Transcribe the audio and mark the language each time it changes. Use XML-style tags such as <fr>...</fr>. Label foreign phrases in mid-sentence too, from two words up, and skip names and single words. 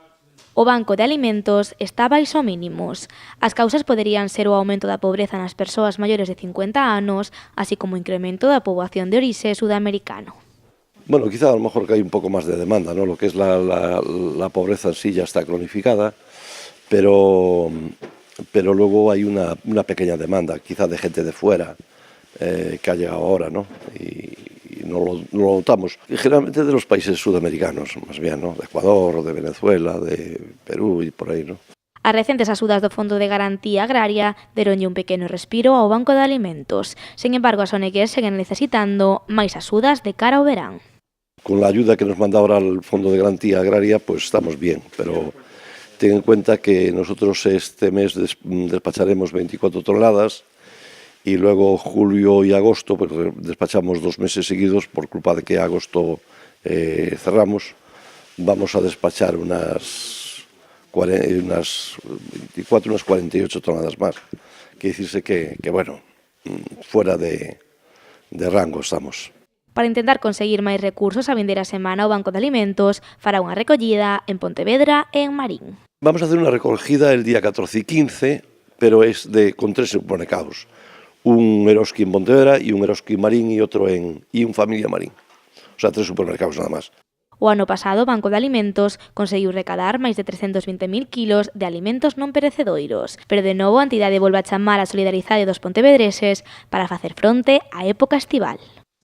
<gl>O Banco de Alimentos está baixo mínimos. As causas poderían ser o aumento da pobreza nas persoas maiores de 50 anos, así como o incremento da poboación de orixe sudamericano.</gl> <es>Bueno, quizá a lo mejor que hay un poco más de demanda, ¿no? Lo que es la pobreza en sí ya está cronificada, pero luego hay una pequeña demanda, quizá de gente de fuera, que ha llegado ahora, ¿no? Y no lo notamos. Y generalmente de los países sudamericanos, más bien, ¿no? De Ecuador, de Venezuela, de Perú y por aí, ¿no?</es> <gl>As recentes axudas do Fondo de Garantía Agraria deronlle un pequeno respiro ao Banco de Alimentos. Sen embargo, as ONGs seguen necesitando máis axudas de cara ao verán.</gl> <es>Con la ayuda que nos manda ahora el Fondo de Garantía Agraria, pues estamos bien, pero ten en cuenta que nosotros este mes despacharemos 24 toneladas y luego julio y agosto, pues despachamos 2 meses seguidos por culpa de que agosto cerramos, vamos a despachar unas 24, unas 48 toneladas más. Quiere decirse que bueno, fuera de rango estamos.</es> <gl>Para intentar conseguir máis recursos a vindeira semana, o Banco de Alimentos fará unha recollida en Pontevedra e en Marín.</gl> <es>Vamos a hacer una recogida el día 14 y 15, pero es con 3 supermercados. Un Eroski en Pontevedra y un Eroski en Marín y otro y un Familia Marín. O sea, 3 supermercados nada más.</es> <gl>O ano pasado, o Banco de Alimentos conseguiu recadar máis de 320.000 kilos de alimentos non perecedoiros, pero de novo a entidade volve a chamar a solidaridade dos pontevedreses para facer fronte á época estival.</gl>